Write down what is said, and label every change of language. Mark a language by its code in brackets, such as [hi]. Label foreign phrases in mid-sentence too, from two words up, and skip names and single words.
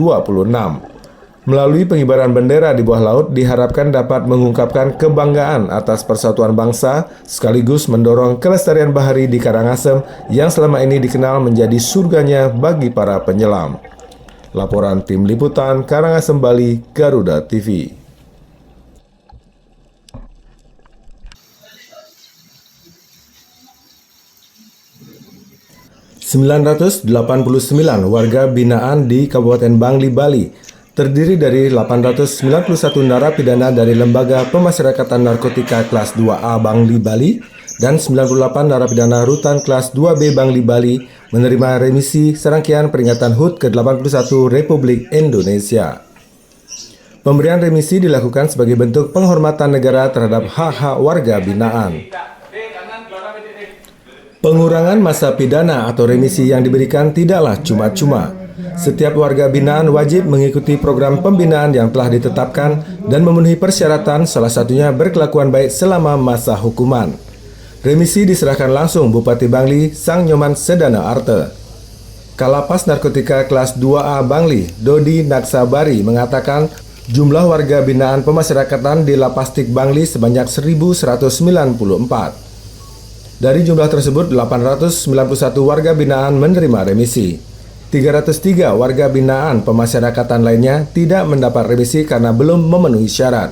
[id] Melalui pengibaran bendera di bawah laut diharapkan dapat mengungkapkan kebanggaan atas persatuan bangsa sekaligus mendorong kelestarian bahari di Karangasem yang selama ini dikenal menjadi surganya bagi para penyelam. Laporan Tim Liputan Karangasem, Bali, Garuda TV. 989 warga binaan di Kabupaten Bangli, Bali, terdiri dari 891 narapidana dari Lembaga Pemasyarakatan Narkotika kelas 2A Bangli, Bali, dan 98 narapidana rutan kelas 2B Bangli, Bali menerima remisi serangkaian peringatan HUT ke-81 Republik Indonesia. Pemberian remisi dilakukan sebagai bentuk penghormatan negara terhadap hak-hak warga binaan. Pengurangan masa pidana atau remisi yang diberikan tidaklah cuma-cuma. Setiap warga binaan wajib mengikuti program pembinaan yang telah ditetapkan dan memenuhi persyaratan, salah satunya berkelakuan baik selama masa hukuman. Remisi diserahkan langsung Bupati Bangli, Sang Nyoman Sedana Arte. Kalapas Narkotika kelas 2A Bangli, Dodi Naksabari mengatakan jumlah warga binaan pemasyarakatan di Lapas Tik Bangli sebanyak 1.194. Dari jumlah tersebut, 891 warga binaan menerima remisi. 303 warga binaan pemasyarakatan lainnya tidak mendapat remisi karena belum memenuhi syarat.